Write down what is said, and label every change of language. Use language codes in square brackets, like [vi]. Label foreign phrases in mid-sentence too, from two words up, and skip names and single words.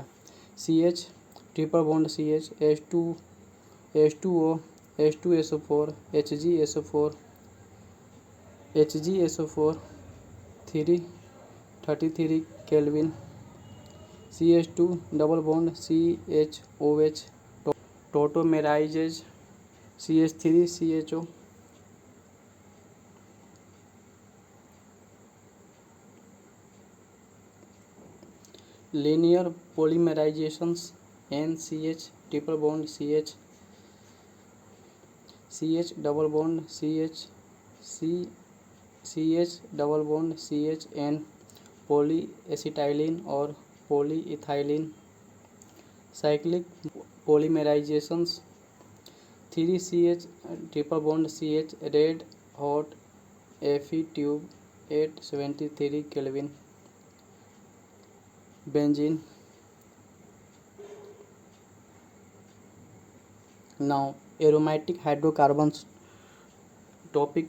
[en] CH triple bond CH H2O H2SO4 HgSO4 33 Kelvin. CH2 double bond CHOH टोटोमेराइजेज CH3 CHO. Linear polymerizations NCH triple bond CH double bond CH double bond CHN polyacetylene और polyethylene. Cyclic polymerizations 3CH triple bond CH red hot Fe tube 873 Kelvin. Benzene. Now aromatic hydrocarbons topic.